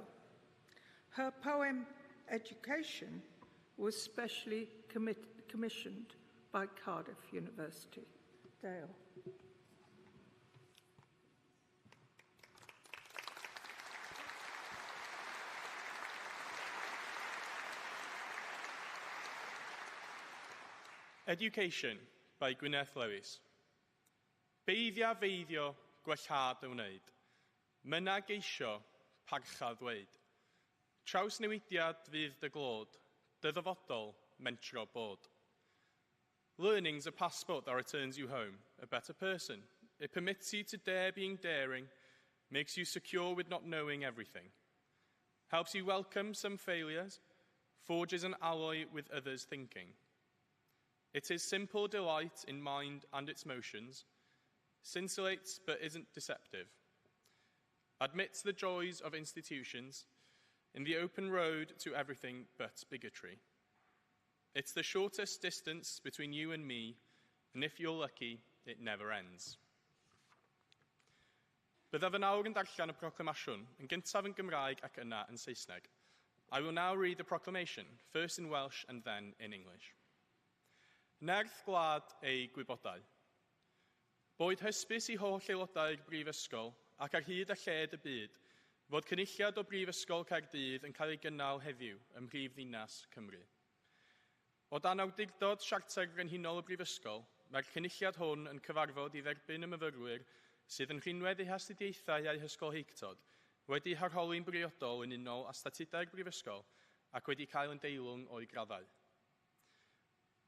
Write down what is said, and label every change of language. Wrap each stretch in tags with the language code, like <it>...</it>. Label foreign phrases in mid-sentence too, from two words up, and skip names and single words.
<en>Her poem, Education, was specially commissioned by Cardiff University. Dale. Education by Gwyneth Lewis.</en> <cy>Beiddia feiddio gwellhad y wneud. Myna geisio parchad ddweud. Trawsnewidiad fydd dy glod, dy ddyfodol mentro bod.</cy> <en>Learning's a passport that returns you home, a better person. It permits you to dare being daring, makes you secure with not knowing everything. Helps you welcome some failures, forges an alloy with others' thinking. It is simple delight in mind and its motions, scintillates but isn't deceptive, admits the joys of institutions, in the open road to everything but bigotry. It's the shortest distance between you and me, and if you're lucky, it never ends.</en> <cy>Byddaf yn awr yn darllen y proclamasiwn, yn gyntaf yn Gymraeg ac yna yn Saesneg.</cy> <en>I will now read the proclamation, first in Welsh and then in English.</en> <cy>Nerth gwlad ei gwybodau. Boed hysbys I holl aelodau'r Brifysgol ac ar hyd a lled y byd, fod cynulliad o Brifysgol Caerdydd yn cael ei gynnal heddiw ym mhrif ddinas Cymru. O dan awdurdod Siarter Frenhinol y Brifysgol, mae'r cynulliad hwn yn cyfarfod I dderbyn y myfyrwyr sydd yn rhinwedd eu hastudiaethau eu hysgolheictod, wedi harholi'n briodol yn unol â statudau'r Brifysgol ac wedi cael yn deilwng o'i graddau.</cy>